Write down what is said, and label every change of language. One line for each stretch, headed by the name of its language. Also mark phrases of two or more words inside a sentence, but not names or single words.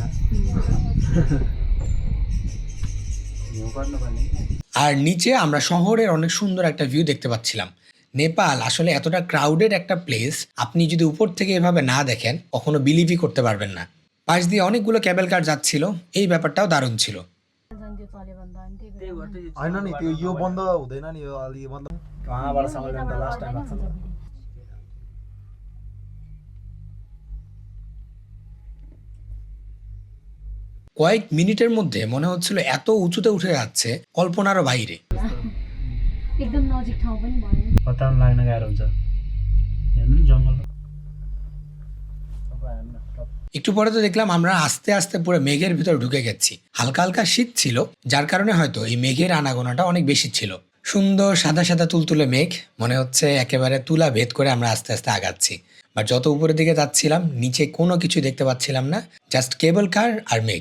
Bangla: আর নিচে আমরা শহরের অনেক সুন্দর একটা ভিউ দেখতে পাচ্ছিলাম। নেপাল আসলে এতটা ক্রাউডেড একটা প্লেস, আপনি যদি উপর থেকে এভাবে না দেখেন কখনো বিলিভই করতে পারবেন না। পাশ দিয়ে অনেকগুলো
English: cable car
Bangla: যাচ্ছিল, এই ব্যাপারটাও দারুণ ছিল।
Nepali: होइन नि त्यो यो बन्द हुँदैन नि, यो अलि बन्द कहाँबाट सम्हाल्दैन त
English: last time
Nepali: लाग्छ।
Bangla: কয়েক মিনিটের মধ্যে মনে হচ্ছিল এত উঁচুতে উঠে যাচ্ছে কল্পনারও বাইরে।
Nepali: एकदम नजिक ठाउँ पनि भयो। पत्ता लाग्न गाह्रो हुन्छ। हेर्नु जङ्गल।
Bangla: একটু পরে তো দেখলাম আমরা আস্তে আস্তে পুরো মেঘের ভিতর ঢুকে গেছি। হালকা হালকা শীত ছিল, যার কারণে হয়তো এই মেঘের আনাগোনাটা অনেক বেশি ছিল। সুন্দর সাদা সাদা তুলতুলে মেঘ, মনে হচ্ছে একেবারে তুলা ভেদ করে আমরা আস্তে আস্তে আগাচ্ছি। বাট যত উপরের দিকে যাচ্ছিলাম নিচে কোনো কিছু দেখতে পাচ্ছিলাম না,
English: just cable car
Bangla: আর মেঘ।